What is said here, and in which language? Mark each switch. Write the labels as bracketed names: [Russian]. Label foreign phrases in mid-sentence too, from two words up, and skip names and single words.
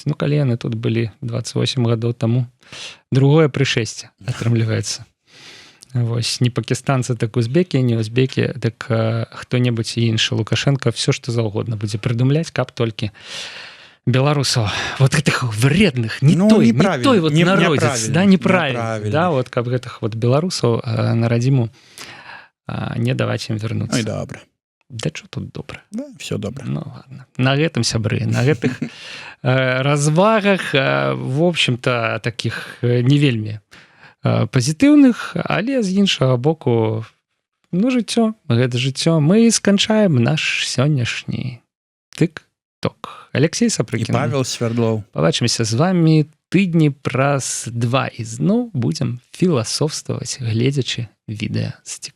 [Belarusian] Ну, калі яны тут былі 28 гадоў таму. Другое прышэсце атрымліваецца. Вось, не пакістанцы, так узбекі, не узбекі, так хто-небудзь іншы. Лукашенко все, што заўгодна будзе прыдумляць, каб толькі беларусаў, вот гэтых вредных, [Russian] не той вот народец, [Belarusian] да, неправильно, да, вот каб гэтых вот беларусаў на радзіму не даваць ім вярнуцца. Ой, добра. [Russian] Да что тут добра? Да, все добра. Ну, ладно. [Belarusian] На гэтым, сябры, на гэтых развагах, [Russian] в общем-то, [Belarusian] таких не вельмі пазітыўных, але з іншага боку, ну, жыццё, гэта жыццё. Мы сканчаем наш сённяшні тык-ток. Алексей Сапрыкін. І Павел Свярдлоў. Пабачымся з вами тыдні праз 2 і зноў будзем філасофстваваць, гледзячы відэа з тик-тока.